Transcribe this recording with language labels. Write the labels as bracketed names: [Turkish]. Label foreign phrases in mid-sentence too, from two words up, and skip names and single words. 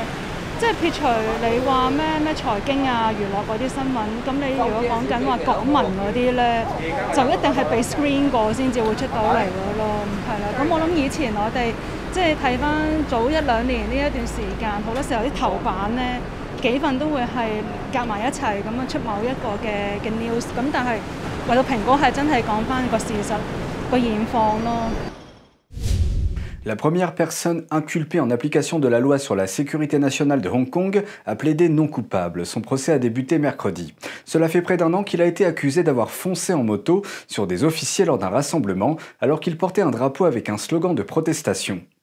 [Cantonese] 即係撇除你話咩財經啊、娛樂嗰啲新聞，咁你如果講緊話港聞嗰啲咧，就一定係被 screen 過先至會出到嚟嘅咯，係啦。咁我諗以前我哋即係睇翻早1-2年呢一段時間，好多時候啲頭版咧幾份都會係夾埋一齊咁樣出某一個嘅 news， 咁但係為到蘋果係真係講翻個事實個現況咯。 [French] La première personne inculpée en application de la loi sur la sécurité nationale de Hong Kong a plaidé non coupable. Son procès a débuté mercredi. Cela fait près d'un an qu'il a été accusé d'avoir foncé en moto sur des officiers lors d'un rassemblement alors qu'il portait un drapeau avec un slogan de protestation.